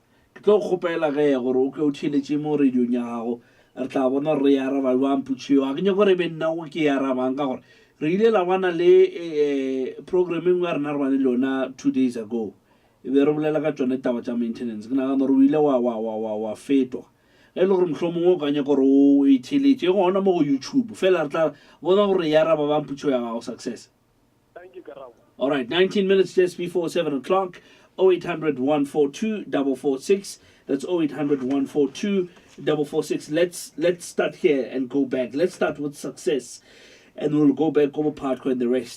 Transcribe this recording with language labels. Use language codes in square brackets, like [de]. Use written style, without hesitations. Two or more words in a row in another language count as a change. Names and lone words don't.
[nso] ke tlo kgopela ge ya gore o ke o theletše mo radiong ya gago re tla bona re ya araba jwang putšheo a ke nyako re be nna go ke ya arabang ka gore re ile la bana le programming ya rena re bane le yona [en] 2 days ago [nso] e be re bolela ka tsone taba tša maintenance ke nagana gore o ile wa fetwa ge e le gore mohlomongwe o ka nyaka gore o itheletše gona mo go YouTube fela re tla bona gore ya araba bang putšheo ya gago success. [en] Thank you, Karabo. All right, 19 minutes just before 7 o'clock. 0800 142 446. That's 0800 142 446. Let's start here and go back. Let's start with success, and we'll go back over Patco and the rest.